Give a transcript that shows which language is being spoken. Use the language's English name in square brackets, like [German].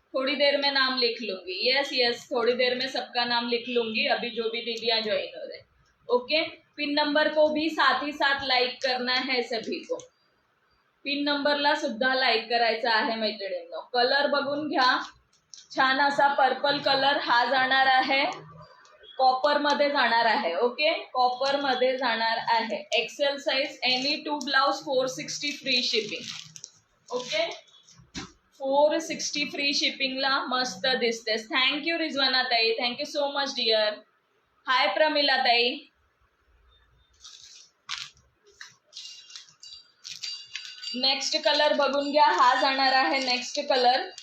[Hindi] थोड़ी देर में नाम लिख लूंगी. यस यस, थोड़ी देर में सबका नाम लिख लूंगी, अभी जो भी दीदियां ज्वाइन हो रहे. ओके, पिन नंबर को भी साथ ही साथ लाइक करना है सभी को. [Marathi] पिन नंबरला सुद्धा लाइक करायचा आहे मैत्रिणींनो. कलर बघून घ्या. छान असा पर्पल कलर हा जाणार आहे. कॉपर मध्ये जाणार आहे. ओके, कॉपर मध्ये जाणार आहे. [English] XL size, any 2 blouse 460 free shipping. [Marathi] Okay, 460 free शिपिंगला मस्त दिसतेस. [English] Thank you Rizwana ताई, thank you so much dear. Hi Pramila ताई. [Marathi] नेक्स्ट कलर बघून घ्या. हा जाणार आहे नेक्स्ट कलर.